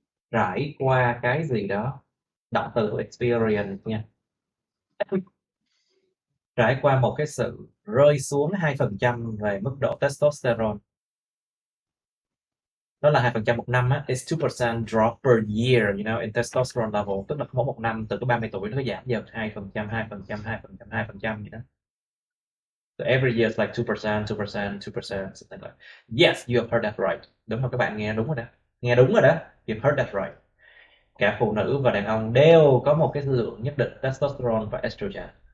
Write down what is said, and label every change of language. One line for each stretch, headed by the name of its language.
Vietnamese: Trải qua cái gì đó, động từ experience nha, trải qua một cái sự rơi xuống 2% về mức độ testosterone. Đó là 2% một năm á,
English: it's 2% drop per year, you know, in testosterone level,
Vietnamese: tức là mỗi một năm từ cái 30 tuổi nó giảm dần 2%, 2%, 2%, 2% vậy đó.
English: So every year it's like 2%, 2%, 2%, something like. Yes, you have heard that right.
Vietnamese: Đúng rồi, các bạn nghe đúng rồi đó. Nghe đúng rồi đó.
English: You've heard that right.
Vietnamese: Cả phụ nữ và đàn ông đều có một cái lượng nhất định testosterone và estrogen.